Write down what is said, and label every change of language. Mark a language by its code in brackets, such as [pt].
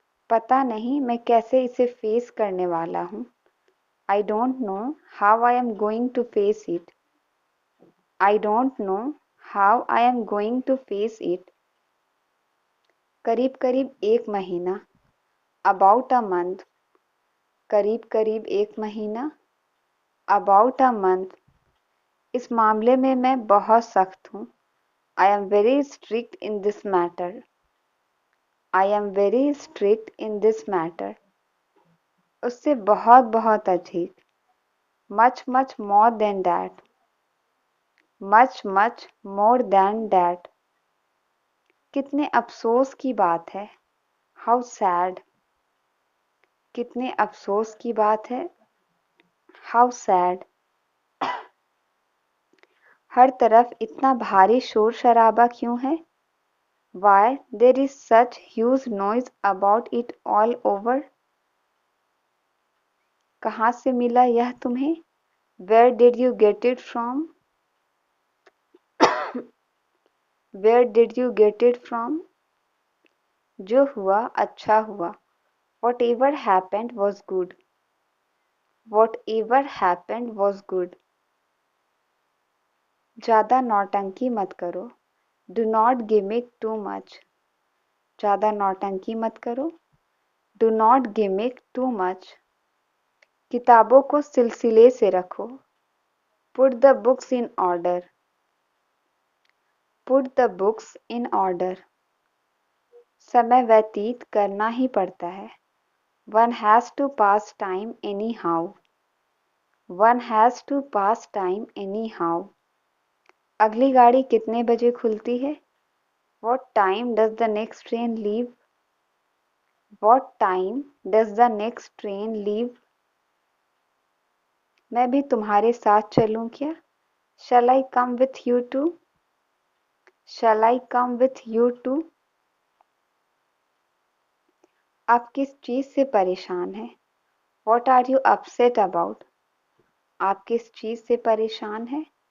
[hi] पता नहीं मैं कैसे इसे फेस करने वाला हूँ. [en] I don't know how I am going to face it. I don't know how I am going to face it. [hi] करीब करीब एक महीना. [en] About a month. [hi] करीब करीब एक महीना. [en] About a month. [hi] इस मामले में मैं बहुत सख्त हूँ. [en] I am very strict in this matter. I am very strict in this matter. [hi] उससे बहुत बहुत अधिक. [en] Much much more than that. Much much more than that. [hi] कितने अफसोस की बात है. [en] How sad. [hi] कितने अफसोस की बात है. [en] How sad. [hi] हर तरफ इतना भारी शोर शराबा क्यों है. [en] Why there is such huge noise about it all over. [hi] कहाँ से मिला यह तुम्हें. [en] Where did you get it from? Where did you get it from? [hi] जो हुआ अच्छा हुआ. [en] Whatever happened was good. Whatever happened was good. [hi] ज़्यादा नौटंकी मत करो. [en] Do not gimmick too much. [hi] ज़्यादा नौटंकी मत करो. [en] Do not gimmick too much. [hi] किताबों को सिलसिले से रखो. [en] Put the books in order. Put the books in order. [hi] समय व्यतीत करना ही पड़ता है. [en] One has to pass time anyhow. One has to pass time anyhow. [hi] अगली गाड़ी कितने बजे खुलती है. [en] What time does the next train leave? What time does the next train leave? [hi] मैं भी तुम्हारे साथ चलूं क्या. [en] Shall I come with you too? Shall I come with you too? [hi] आप किस चीज से परेशान हैं. [en] What are you upset about? [hi] आप किस चीज से परेशान हैं.